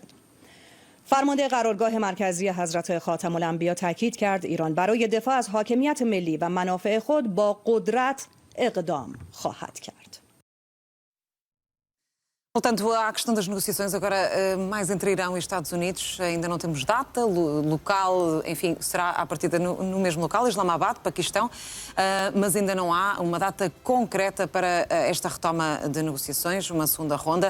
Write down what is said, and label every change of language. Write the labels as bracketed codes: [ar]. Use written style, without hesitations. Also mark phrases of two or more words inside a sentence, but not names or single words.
[fa] فرمانده قرارگاه مرکزی حضرت خاتم الانبیا تاکید کرد ایران برای دفاع از حاکمیت ملی و منافع خود با قدرت اقدام خواهد کرد. [pt] Voltando à questão das negociações, agora mais entre Irão e Estados Unidos, ainda não temos data, local, enfim, será à partida no mesmo local, Islamabad, Paquistão, mas ainda não há uma data concreta para esta retoma de negociações, uma segunda ronda.